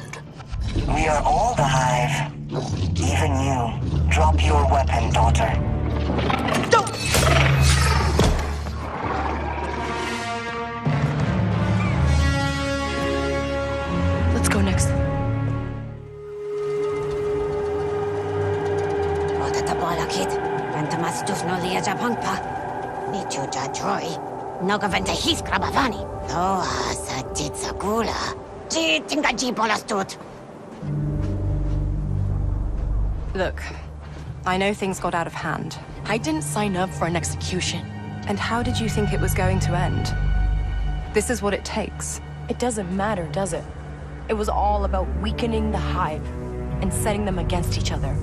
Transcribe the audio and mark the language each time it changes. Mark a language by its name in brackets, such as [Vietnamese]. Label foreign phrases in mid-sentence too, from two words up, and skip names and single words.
[English] We are all the Hive. Even you. Drop your weapon, daughter. Don't! Let's go next. Ota tabola kid. Ventamas dufno lia japangpa. Nichu ja droid. Noga venta his krabavani. Doa sa titsagula. Ji tinga ji bolastut. Look, I know things got out of hand. I didn't sign up for an execution. And how did you think it was going to end? This is what it takes. It doesn't matter, does it? It was all about weakening the Hive and setting them against each other.